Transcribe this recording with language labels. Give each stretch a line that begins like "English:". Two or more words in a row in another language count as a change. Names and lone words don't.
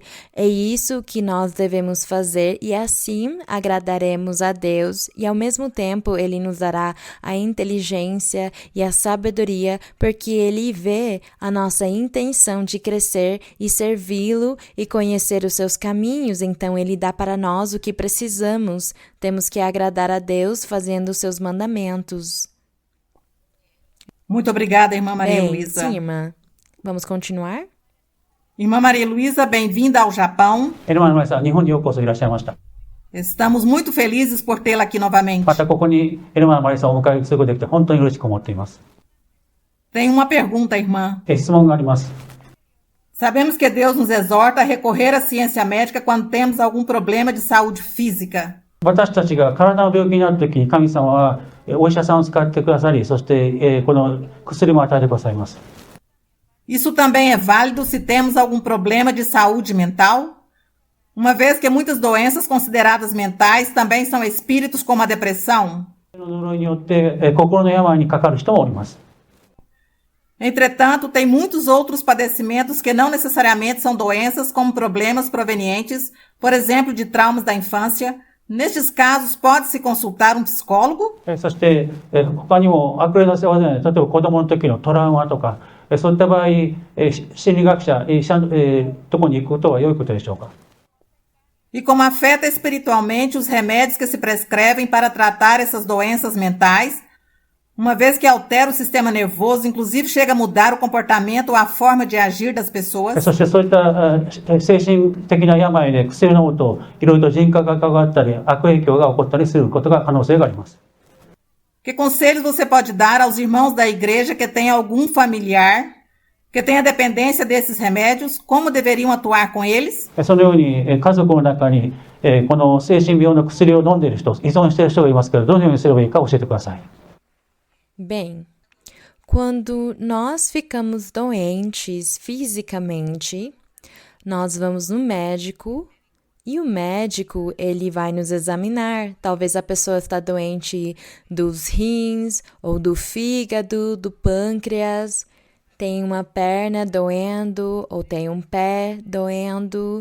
Portuguese: É isso que nós devemos fazer e assim agradaremos a Deus e ao mesmo tempo ele nos dará a inteligência e a sabedoria porque ele vê a nossa intenção de crescer e servi-lo e conhecer os seus caminhos. Então ele dá para nós o que precisamos. Temos que agradar a Deus fazendo os seus mandamentos. Muito obrigada, irmã Maria Bem, Luísa. sim, irmã. Vamos continuar? Irmã Maria Luísa, bem-vinda ao Japão.
Japanese: エルマンマリさん、日本にようこそいらっしゃいました。
Portuguese: Estamos muito felizes por tê-la aqui novamente.
Japanese: またここにエルマンマリさんをお迎えすることができて本当に嬉しく思っています。
Portuguese: Tem uma pergunta, irmã.
Japanese: 質問があります。
Portuguese: Sabemos que Deus nos exorta a recorrer à ciência médica quando temos algum problema de saúde física.
Japanese: 私たちが体の病気になるときに神様はお医者さんを使ってくださり、そしてこの薬も与えてくださいます。
Portuguese: Isso também é válido se temos algum problema de saúde mental, uma vez que muitas doenças consideradas mentais também são espíritos como a depressão.
Japanese: 呪いによって心の病にかかる人もおります。
Portuguese: Entretanto, tem muitos outros padecimentos que não necessariamente são doenças, como problemas provenientes, por exemplo, de traumas da infância. Nestes casos, pode-se consultar um psicólogo?
Japanese: そして他にも悪霊の世話で、例えば子供の時のトラウマとかそういった場合、心理学者、とこに行くことは良いことでしょうか。
Portuguese: E como afeta espiritualmente os remédios que se prescrevem para tratar essas doenças mentais, uma vez que altera o sistema nervoso, inclusive chega a mudar o comportamento ou a forma de agir das pessoas?
Japanese: そしてそういった精神的な病で薬を飲むといろいろと人格が関わったり悪影響が起こったりすることが可能性があります。
Portuguese: Que conselhos você pode dar aos irmãos da igreja que têm algum familiar que tenha dependência desses remédios? Como deveriam atuar com eles?
Japanese: そのように家族の中にこの精神病の薬を飲んでいる人、依存している人がいますけど、どのようにすればいいか教えてください。
Portuguese: Bem, quando nós ficamos doentes fisicamente, nós vamos no médico e o médico ele vai nos examinar. Talvez a pessoa está doente dos rins ou do fígado, do pâncreas, tem uma perna doendo ou tem um pé doendo.